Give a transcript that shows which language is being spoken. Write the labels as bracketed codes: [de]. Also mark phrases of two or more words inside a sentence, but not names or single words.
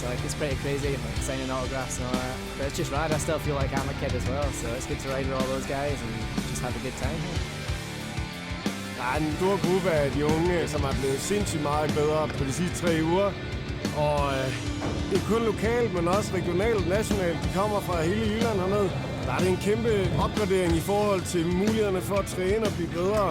[en] Like, it's pretty crazy, like signing autographs and all that. But it's just rad. I still feel like I'm a kid as well, so it's good to ride with all those guys and just have a good time here. [da] Der er en stor gruppe af de unge, som er blevet sindssygt meget bedre på de sidste 3 uger. Og det er kun lokalt, men også regionalt og nationalt. De kommer fra hele Jylland hernede. Der er det en kæmpe opgradering i forhold til mulighederne for at træne og blive bedre.